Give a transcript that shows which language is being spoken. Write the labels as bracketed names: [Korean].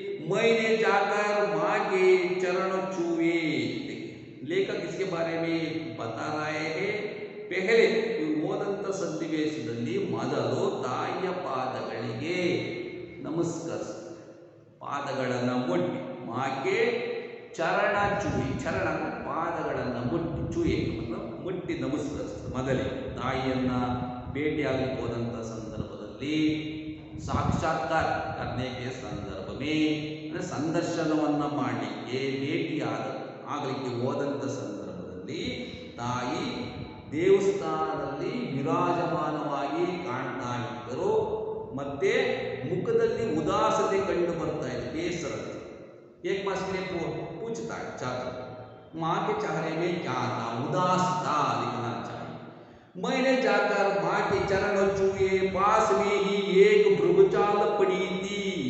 [Hindi] मैंने जाकर माँ के चरण छुए. लेखक इसके बारे में बता रहे हैं. [Kannada] पहले ಓದಂತ ಸನ್ನಿವೇಶದಲ್ಲಿ ಮೊದಲು ತಾಯಿಯ ಪಾದಗಳಿಗೆ ನಮಸ್ಕರಿಸಿ, ಪಾದಗಳನ್ನು ಮುಟ್ಟಿ, ಮಾಕೆ ಚರಣ ಚುಯಿ, ಚರಣ ಪಾದಗಳನ್ನು ಮುಟ್ಟಿ, ಚುಯಿ ಮುಟ್ಟಿ ನಮಸ್ಕರಿಸಿದ. ಮೊದಲೇ ತಾಯಿಯನ್ನ ಭೇಟಿಯಾಗಲಿಕ್ಕೆ ಹೋದಂಥ ಸಂದರ್ಭದಲ್ಲಿ ಸಾಕ್ಷಾತ್ಕಾರ ಕರ್ನೆಗೆ ಸಂದರ್ಭವೇ ಅಂದರೆ ಸಂದರ್ಶನವನ್ನು ಮಾಡಲಿಕ್ಕೆ ಆಗಲಿಕ್ಕೆ ಹೋದಂಥ ಸಂದರ್ಭದಲ್ಲಿ ತಾಯಿ ದೇವಸ್ಥಾನದಲ್ಲಿ ವಿರಾಜಮಾನವಾಗಿ ಕಾಣ್ತಾ ಇದ್ದರು. ಮತ್ತೆ ಮುಖದಲ್ಲಿ ಉದಾಸತೆ ಕಂಡು ಬರ್ತಾ ಇದೆ, ಬೇಸರತೆ. [Hindi] एक मास के लिए पूछता है छात्र, माँ के चेहरे में क्या था, उदास था, लिखना चाहिए. मैंने जाकर माँ के चरण छुए, पास में ही एक भृगुचाल पड़ी थी.